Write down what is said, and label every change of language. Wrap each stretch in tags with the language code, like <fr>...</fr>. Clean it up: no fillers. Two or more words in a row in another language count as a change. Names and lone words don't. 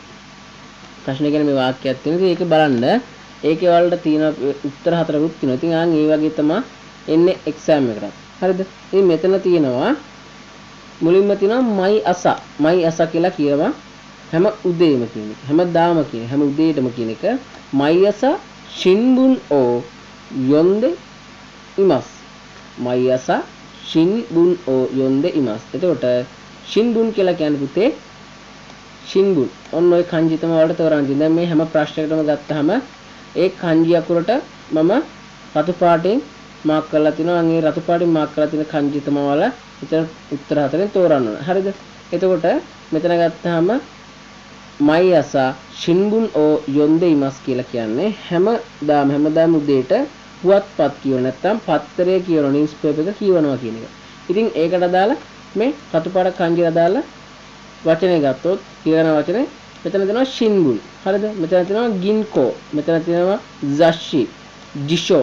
<si>ප්‍රශ්නේ කියන්නේ මේ වාක්‍යයක් තියෙනවා. ඒක බලන්න. ඒකේ ඔයාලට තියෙන උත්තර හතරකුත් තියෙනවා. ඉතින් ආන් ඒ වගේ තමයි එන්නේ exam එකට. හරිද? ඉතින් මෙතන තියෙනවා මුලින්ම තියෙනවා</si> <ja>毎朝</ja> <si>කියලා කියනවා හැම උදේම කියන එක. හැමදාම කියන හැම උදේටම කියන එක</si> <ja>毎朝新聞を読んでいます. 毎朝新聞を読んでいます.</ja> <si>එතකොට shinbun කියලා කියන්නේ පුතේ shinbun. ඔන්න ඔය kanji තමයි ඔයාලට තෝරන්න තියෙන්නේ. දැන් මේ හැම ප්‍රශ්නයකටම ගත්තාම ඒ kanji අකුරට මම රතු පාටින් මාක් කරලා තිනවා. අන් ඒ රතු පාටින් මාක් කරලා තියෙන kanji තමයි ඔයාලා මෙතන උත්තර හතරෙන් තෝරන්න ඕන. හරිද? එතකොට මෙතන ගත්තාම</si> <ja>毎朝新聞を読んでいます</ja> <si>කියලා කියන්නේ හැමදාම උදේට පුවත්පත් කියව නැත්නම් පත්තරය කියවන නිවුස් පේපර් එක කියවනවා කියන එක. ඉතින් ඒකට අදාළ මේ රතු පාට kanji අදාළ වචනේ ගත්තොත් කියන වචනේ මෙතන තියෙනවා shinbun. හරිද? මෙතන තියෙනවා ginko. මෙතන තියෙනවා zashi, jisho.</si>